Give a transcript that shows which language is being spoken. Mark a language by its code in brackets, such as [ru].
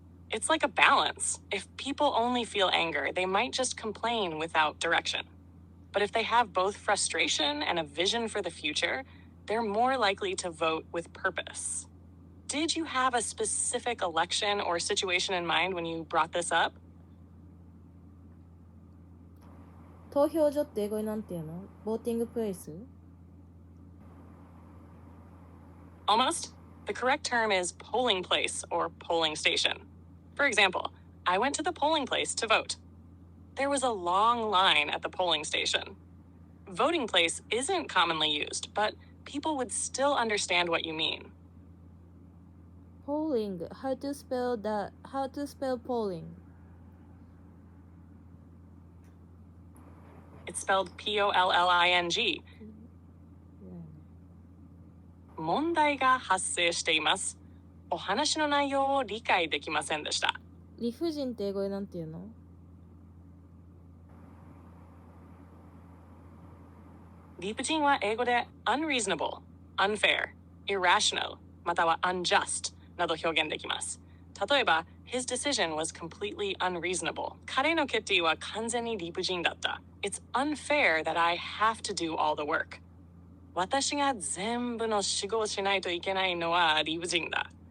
[en] It's like a balance. If people only feel anger, they might just complain without direction. But if they have both frustration and a vision for the future, they're more likely to vote with purpose. Did you have a specific election or situation in mind when you brought this up? [ja] 投票所って英語になんて言うの？ボーティングプレイス？ [en] Almost. The correct term is polling place or polling station. For example, I went to the polling place to vote. There was a long line at the polling station. Voting place isn't commonly used, but people would still understand what you mean. Polling. How to spell polling? It's spelled Polling. [ja] 問題が発生しています。お話の内容を理解できませんでした。理不尽って英語でなんて言うの？理不尽は英語で unreasonable, unfair, irrational, または unjust など表現できます。 [en] 例えば、his decision was completely unreasonable. [ja] 彼の決定は完全に理不尽だった。 [en] It's unfair that I have to do all the work. [ja] 私が全部の仕事をしないといけないのは理不尽だ。